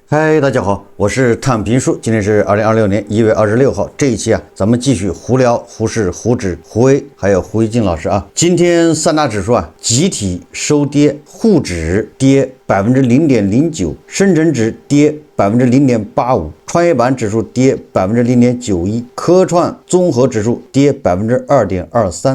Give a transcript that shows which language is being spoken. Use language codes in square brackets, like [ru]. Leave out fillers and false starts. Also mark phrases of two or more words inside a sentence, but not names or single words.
[zh] 嗨，大家好，我是躺平叔，今天是2026年1月26号。这一期咱们继續胡聊胡適、胡指、胡威，還有胡一金老師啊。今天三大指數集體收跌，滬指跌0.09%，深成指跌0.85%，創業板指數跌0.91%，科創綜合指數跌2.23%。